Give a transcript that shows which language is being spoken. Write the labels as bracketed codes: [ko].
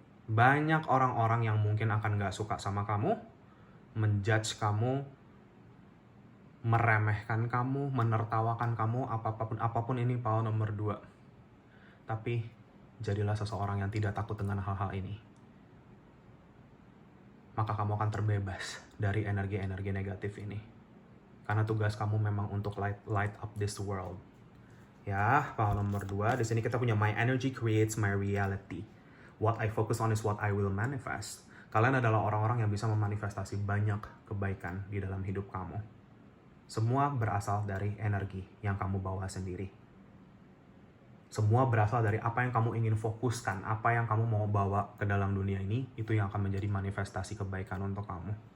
[id] Banyak orang-orang yang mungkin akan gak suka sama kamu, menjudge kamu, meremehkan kamu, menertawakan kamu, apapun ini power nomor 2. Tapi jadilah seseorang yang tidak takut dengan hal-hal ini. Maka kamu akan terbebas dari energi-energi negatif ini. Karena tugas kamu memang untuk [en] light up this world. [id] Ya, power nomor 2. Di sini kita punya [en] my energy creates my reality. What I focus on is what I will manifest. [id] Kalian adalah orang-orang yang bisa memanifestasi banyak kebaikan di dalam hidup kamu. Semua berasal dari energi yang kamu bawa sendiri. Semua berasal dari apa yang kamu ingin fokuskan, apa yang kamu mau bawa ke dalam dunia ini, itu yang akan menjadi manifestasi kebaikan untuk kamu.